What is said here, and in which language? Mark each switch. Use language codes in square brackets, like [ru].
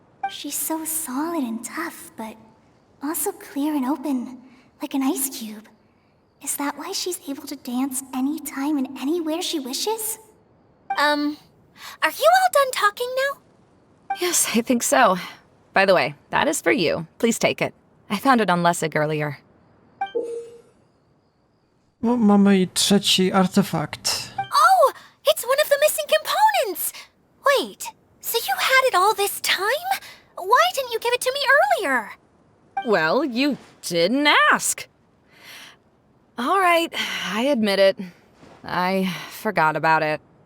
[en] She's so solid and tough, but also clear and open, like an ice cube. Is that why she's able to dance anytime and anywhere she wishes? Are you all done talking now? Yes, I think so. By the way, that is for you. Please take it. I found it on Lessig earlier. [pl] No, mamy i trzeci artefakt. [en] Oh, it's one of the missing components! Wait, so you had it all this time? Why didn't you give it to me earlier? Well, you didn't ask. All right, I admit it. I forgot about it.